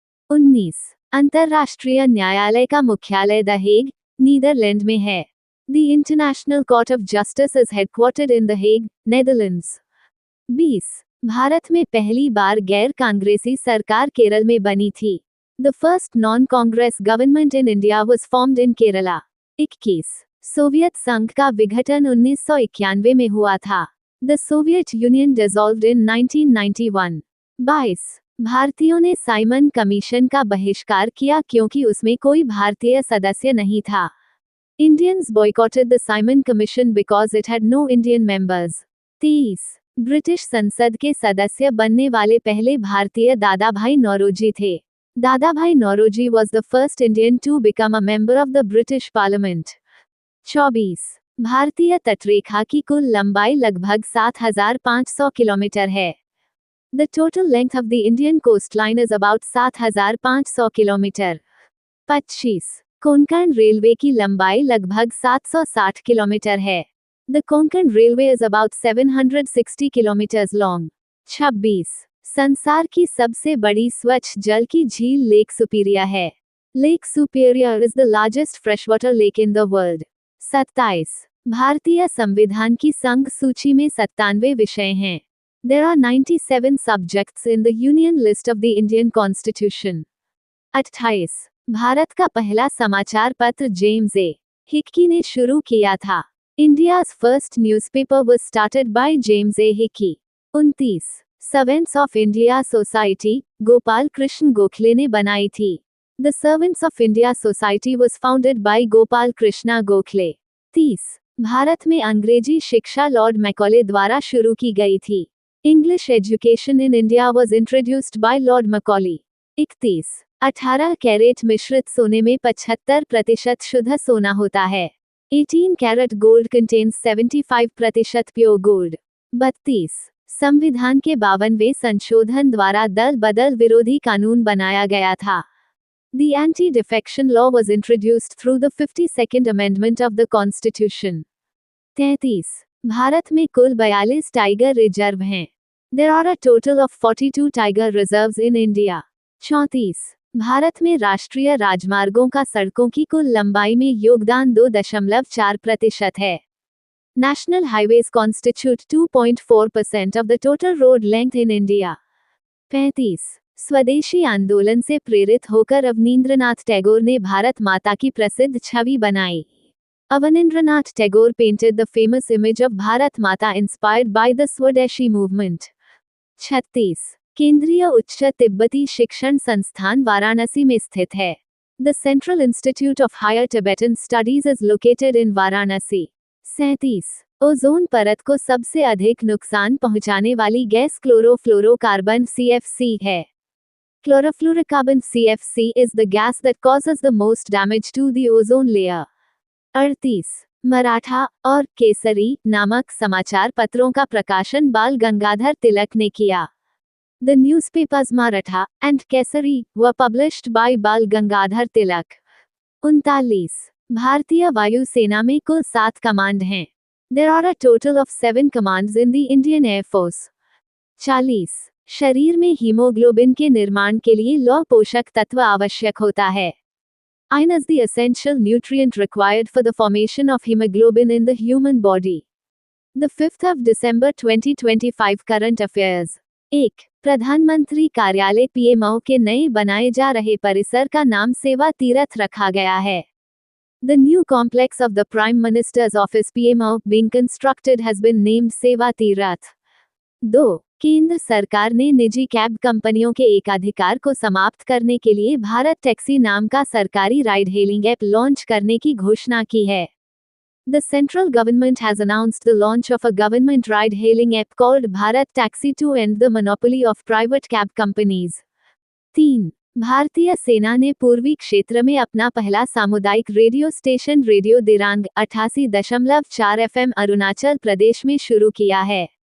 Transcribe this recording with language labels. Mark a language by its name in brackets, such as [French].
[Hindi] 19. अंतर्राष्ट्रीय न्यायालय का मुख्यालय द हेग, नीदरलैंड में है। [English] The International Court of Justice is headquartered in The Hague, Netherlands. 20. [Hindi] Bharat में पहली बार गैर कांग्रेसी सरकार केरल में बनी थी। [English] The first non-Congress government in India was formed in Kerala. 21. [Hindi] Soviet संघ का विघटन 1991 में हुआ था। [English] The Soviet Union dissolved in 1991. 22. [Hindi] भारतीयों ने साइमन कमीशन का बहिष्कार किया क्योंकि उसमें कोई भारतीय सदस्य नहीं था। [English] Indians boycotted the Simon Commission because it had no Indian members. 23. [Hindi] British संसद के सदस्य बनने वाले पहले भारतीय दादाभाई नौरोजी थे। [English] Dadabhai Naoroji was the first Indian to become a member of the British Parliament. 24. [Hindi] भारतीय तटरेखा की कुल लंबाई लगभग 7,500 किलोमीटर है। [English] The total length of the Indian coastline is about 7,500 kilometre. 25. [Hindi] Konkan railway की लंबाई लगभग 760 किलोमीटर है। [English] The Konkan Railway is about 760 kilometers long. 26. [Hindi] संसार की सबसे बड़ी स्वच्छ जल की झील लेक सुपीरिया है। [English] Lake Superior is the largest freshwater lake in the world. 27. [Hindi] भारतीय संविधान की संघ सूची में 97 विषय हैं। [English] There are 97 subjects in the Union list of the Indian Constitution. 28. [Hindi] Bharat का पहला समाचार पत्र जेम्स ए. हिक्की ने शुरू किया था। [English] India's first newspaper was started by James A. Hickey. 29. [Hindi] Servants of India society Gopal Krishna Gokhale ने बनाई थी। [English] The servants of India society was founded by Gopal Krishna Gokhale. 30. [Hindi] Bharat में अंग्रेजी शिक्षा लॉर्ड मैकॉले द्वारा शुरू की गई थी। [English] English education in India was introduced by lord Macaulay. 31. [Hindi] 18 carat मिश्रित सोने में 75% शुद्ध सोना होता है। [English] 18 carat gold contains 75% pure gold. 32. [Hindi] संविधान के 52वें संशोधन द्वारा दल बदल विरोधी कानून बनाया गया था। [English] The Anti-Defection Law was introduced through the 52nd Amendment of the Constitution. 33. [Hindi] Bharat में कुल 42 टाइगर रिजर्व हैं। [English] There are a total of 42 tiger reserves in India. 34. [Hindi] Bharat में राष्ट्रीय राजमार्गों का सड़कों की कुल लंबाई में योगदान 2.4% है। [English] National highways constitute 2.4% of the total road length in India. 35. [Hindi] स्वदेशी आंदोलन से प्रेरित होकर अवनींद्रनाथ टैगोर ने भारत माता की प्रसिद्ध छवि बनाई। [English] Avanindranath Tagore painted the famous image of Bharat Mata inspired by the Swadeshi movement. 36. [Hindi] केंद्रीय उच्च तिब्बती शिक्षण संस्थान वाराणसी में स्थित है। [English] The Central Institute of Higher Tibetan Studies is located in Varanasi. 37. [Hindi] Ozone परत को सबसे अधिक नुकसान पहुंचाने वाली गैस क्लोरोफ्लोरोकार्बन CFC है। [English] Chlorofluorocarbon CFC is the gas that causes the most damage to the ozone layer. 38. [Hindi] Maratha और केसरी नामक समाचार पत्रों का प्रकाशन बाल गंगाधर तिलक ने किया। [English] The newspapers Maratha and Kesari were published by Bal Gangadhar Tilak. 39. [Hindi] भारतीय वायु सेना में कुल 7 कमांड हैं। [English] There are a total of 7 commands in the Indian Air Force. 40. [Hindi] शरीर में हीमोग्लोबिन के निर्माण के लिए लौह पोषक तत्व आवश्यक होता है। [English] Iron is the essential nutrient required for the formation of hemoglobin in the human body. The 5th of December 2025 current affairs. 1. [Hindi] प्रधानमंत्री कार्यालय PMO के नए बनाए जा रहे परिसर का नाम सेवा तीरथ रखा गया है। [English] The new complex of the Prime Minister's office PMO being constructed has been named Seva Teerth. 2. [Hindi] केंद्र सरकार ने निजी कैब कंपनियों के एकाधिकार को समाप्त करने के लिए भारत टैक्सी नाम का सरकारी राइड हेलिंग ऐप लॉन्च करने की घोषणा की है। [English] The central government has announced the launch of a government ride-hailing app called Bharat Taxi to end the monopoly of private cab companies. 3. [Hindi] भारतीय सेना ने पूर्वी क्षेत्र में अपना पहला सामुदायिक radio station radio Dirang 88.4 FM Arunachal Pradesh में शुरू किया है।